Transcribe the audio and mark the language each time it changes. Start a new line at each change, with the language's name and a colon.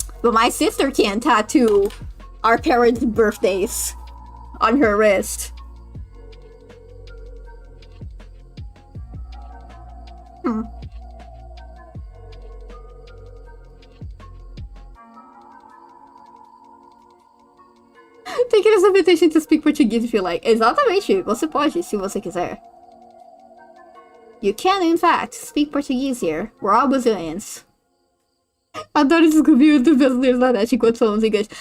English: But my sister can tattoo our parents' birthdays on her wrist. Hmm. Take it as an invitation to speak Portuguese if you like.
Portuguese: Exatamente, você pode, se você quiser.
English: You can, in fact, speak Portuguese here. We're all Brazilians.
Portuguese: Adoro descobrir os brasileiros na net enquanto falamos inglês.